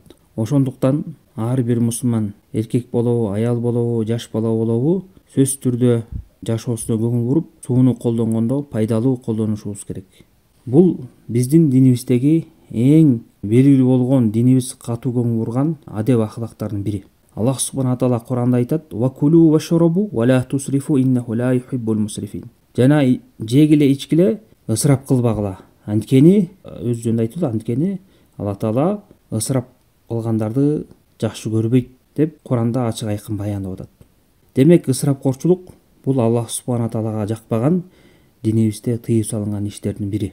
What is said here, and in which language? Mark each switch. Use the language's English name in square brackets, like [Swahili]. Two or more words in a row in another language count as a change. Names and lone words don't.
[Kyrgyz] Ошондуктан ар бир мусулман, эркек болобу, аял болобу, жаш бала болобу, сөзсүз түрдө жашоосуна көңүл буруп, сууну колдонгондо пайдалуу колдонушубуз керек. Бул биздин динибиздеги эң белгилүү болгон, динибиз катуу көңүл бурган адеп ахлактардын бири. Аллах [Arabic] سبحانه تعالى [Kyrgyz] Куранда айтат: [Arabic] "وكلوا واشربوا ولا تسرفوا إنه لا يحب المسرفين." [Kyrgyz] Жана жегиле ичкиле, ысырап кылбагыла. Анткени өз жөнүндө айтылды, анткени Аллах таала ысырап кылгандарды жакшы көрбөйт деп Куранда ачык айкын баяндап атат. Демек, ысырапкорчулук бул Аллах [Arabic] سبحانه تعالى [Kyrgyz] жакпаган, динибизде тыюу салынган иштердин бири.